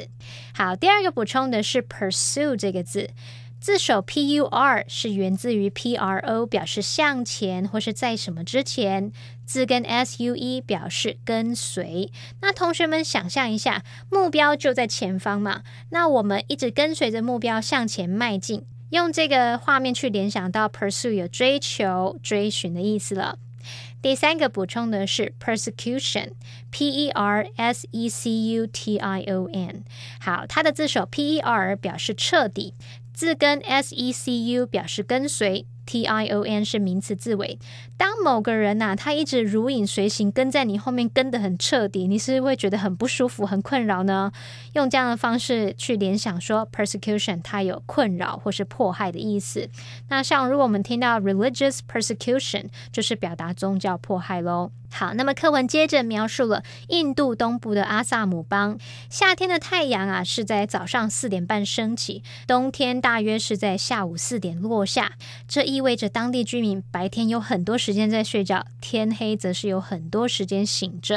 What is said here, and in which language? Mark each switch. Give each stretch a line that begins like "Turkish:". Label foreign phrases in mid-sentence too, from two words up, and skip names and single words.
Chinese: 好，第二个补充的是 pursue 这个字，字首 pur 是源自于 pro， 表示向前或是在什么之前，字根 sue 表示跟随。那同学们想象一下，目标就在前方嘛，那我们一直跟随着目标向前迈进，用这个画面去联想到 pursue 有追求、追寻的意思了。第三个补充的是 persecution，
English: P-E-R-S-E-C-U-T-I-O-N。
Chinese: 好，它的字首 P-E-R 表示彻底，字根 S-E-C-U 表示跟随， T-I-O-N 是名词字尾。当某个人他一直如影随形跟在你后面，跟得很彻底，你是会觉得很不舒服、很困扰呢？用这样的方式去联想说 persecution 它有困扰或是迫害的意思。那像如果我们听到
English: religious persecution
Chinese: 就是表达宗教迫害咯。好，那么课文接着描述了印度东部的阿萨姆邦，夏天的太阳是在早上4点半升起，冬天大约是在下午4点落下，这意味着当地居民白天有很多时间在睡觉，天黑则是有很多时间醒着。